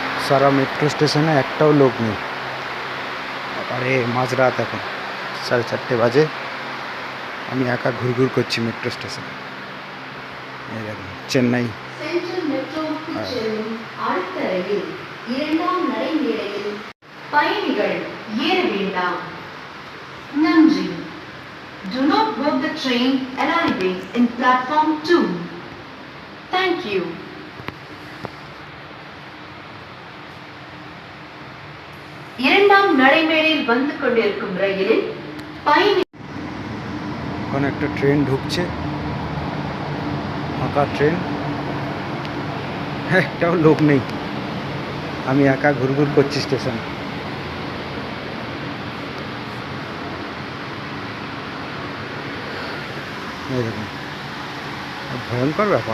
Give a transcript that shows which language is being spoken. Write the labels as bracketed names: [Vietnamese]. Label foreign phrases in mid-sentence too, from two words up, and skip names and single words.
[Bangla] সারা মেট্রো স্টেশনে একটাও লোক নেই। আরে মাঝরাত এখন 4:30 বাজে, আমি একা ঘুরঘুর করছি মেট্রো স্টেশনে। এই দেখুন চেন্নাই। [Tamil] சென்ட்ரல் மெட்ரோவுக்கு செல்லும் அடுத்த ரயில் 2ஆம் நடைமேடையில் பயணிகள் ஏற வேண்டாம். நன்றி. [English] Do not board the train arriving in platform 2. Thank you. [Tamil] இரண்டாம் நடைமேடையில் வந்து கொண்டிருக்கும் ரயிலில் பயணி [Bangla] ওখানে একটা ট্রেন ঢুকছে, ফাঁকা ট্রেন, একটাও লোক নেই, আমি একা ঘুরঘুর করছি স্টেশনে। এই দেখুন ভয়ঙ্কর ব্যাপার।